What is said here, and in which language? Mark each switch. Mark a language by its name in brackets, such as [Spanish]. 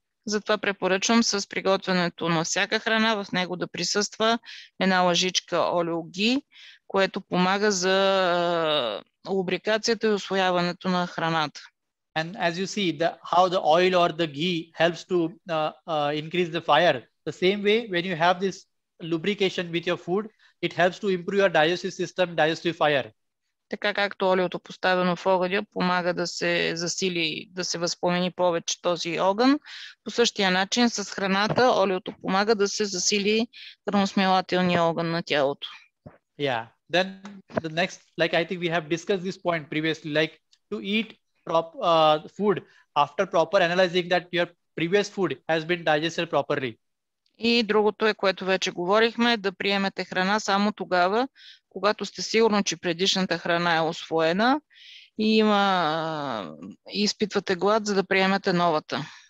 [Bulgarian] Затова препоръчвам с приготвянето на всяка храна в него да присъства една лъжичка олио ги, което помага за лубрикацията и усвояването на храната. [English] And as you see how the oil or the ghee helps to increase the fire, the same way when you have this lubrication with your food, it helps to improve your digestive system, digestive fire. [Bulgarian] Така както олиото поставено в огъня помага да се засили, да се възпламени повече този огън, по същия начин с храната олиото помага да се засили храносмилателния огън на тялото. [English] Yeah. Then the next, like I think we have discussed this point previously, like to eat food after proper analyzing that your previous food has been digested properly. [Bulgarian] И другото е, което вече говорихме, да приемете храна само тогава, когато сте сигурни, че предишната храна е усвоена и изпитвате глад, за да приемете новата.